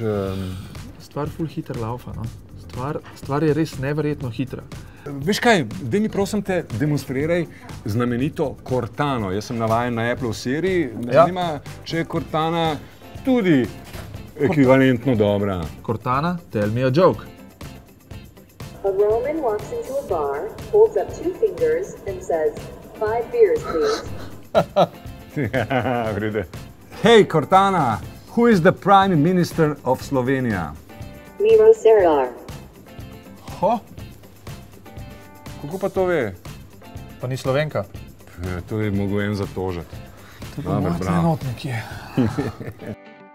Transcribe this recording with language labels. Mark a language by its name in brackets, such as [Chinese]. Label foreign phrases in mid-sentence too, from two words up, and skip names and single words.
[Slovenian] stvar ful hiter laufa, no. Stvar je res neverjetno hitra. Veš kaj, daj mi prosim te demonstriraj znamenito Cortano. Jaz sem navajen na Apple seriji, me zanima, če je Cortana tudi ekvivalentno dobra. [English] Cortana, tell me a joke. A Roman walks into a bar, holds up 2 fingers and says, 5 beers, please. [Slovenian] Ja, vrede. [English] Hey, Cortana, who is the Prime Minister of Slovenija? Miro Cerar. Ho, [Slovenian] Kako pa to ve? pa ni Slovenka. To je mogel en zatožiti. To pa moj trenutnik je.